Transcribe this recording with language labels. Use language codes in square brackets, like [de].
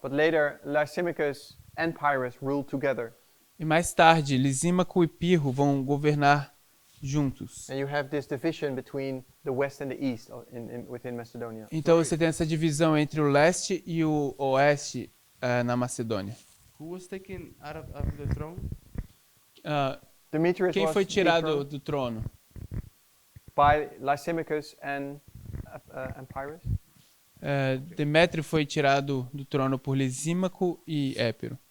[en] But later, Lysimachus and Pyrrhus ruled together. [pt] E mais tarde, Lisímaco e Pirro vão governar juntos. [en] And you have this division between the west and the east within Macedonia. [pt] Então você tem essa divisão entre o leste e o oeste na Macedônia. [en] Who was taken out of the throne? Demetrius [pt] Quem [en] was [pt] foi tirado [en] dethroned [pt] do trono? [en] by Lysimachus and Pyrrhus. [pt] Demétrio foi tirado do trono por Lisímaco e Épiro.